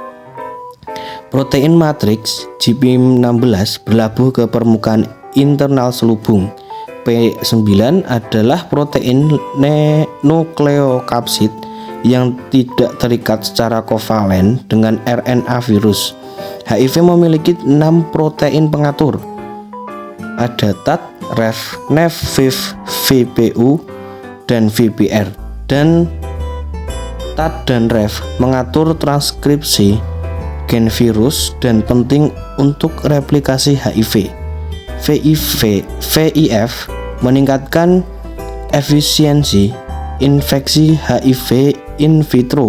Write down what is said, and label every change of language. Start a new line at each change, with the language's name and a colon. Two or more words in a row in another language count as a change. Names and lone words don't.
Indonesian: Protein matriks JP16 berlabuh ke permukaan internal selubung. P9 adalah protein nukleokapsid yang tidak terikat secara kovalen dengan RNA virus. HIV memiliki 6 protein pengatur. Ada TAT, REF, NEF, VIV, VPU, dan VPR. Dan TAT dan REF mengatur transkripsi gen virus dan penting untuk replikasi HIV. VIF meningkatkan efisiensi infeksi HIV in vitro.